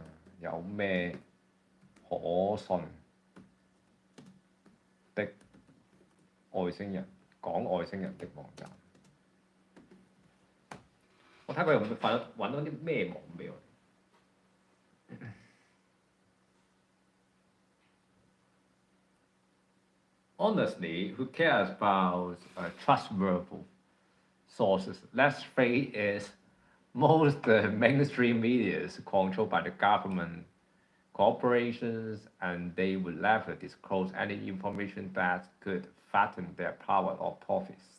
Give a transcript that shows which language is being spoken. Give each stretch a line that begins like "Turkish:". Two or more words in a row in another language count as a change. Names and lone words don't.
Cantonese: 有咩可信的外星人講外星人的網站？我睇佢有冇揾到啲咩網俾我哋。
English: Honestly, who cares about trustworthy sources? Let's face it, most mainstream media is controlled by the government, corporations, and they would never disclose any information that could fatten their power or profits.